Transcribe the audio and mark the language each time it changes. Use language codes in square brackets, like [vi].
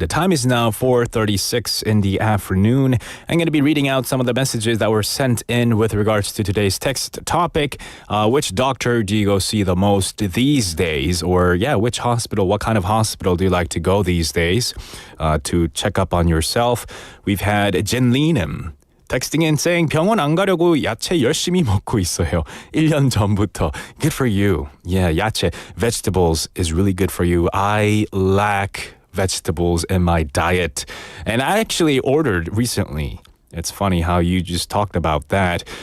[en] The time is now 4:36 in the afternoon. I'm going to be reading out some of the messages that were sent in with regards to today's text topic. Which doctor do you go see the most these days? Or, which hospital, what kind of hospital do you like to go these days to check up on yourself? We've had Jinlinim, Texting in saying [ko] 병원 안 가려고 야채 열심히 먹고 있어요. 1년 전부터. [en] Good for you. Yeah, 야채, vegetables is really good for you. I lack vegetables in my diet. And I actually ordered recently. It's funny how you just talked about that.